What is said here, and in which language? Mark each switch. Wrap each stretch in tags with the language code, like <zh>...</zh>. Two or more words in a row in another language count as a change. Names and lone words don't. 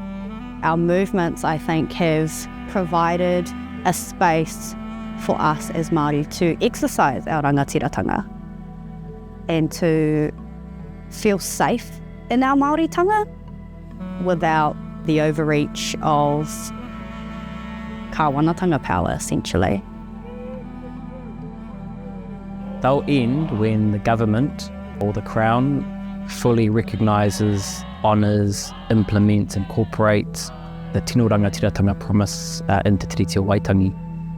<en>Our movements, I think, have provided a space for us as Māori to exercise our rangatiratanga and to feel safe in our Māoritanga without the overreach of kāwanatanga power, essentially. They'll end when the government or the Crown fully recognises, honours, implements, incorporates the</en> <mi>tino rangatiratanga</mi> <en>promise in Te Tiriti o Waitangi.</en>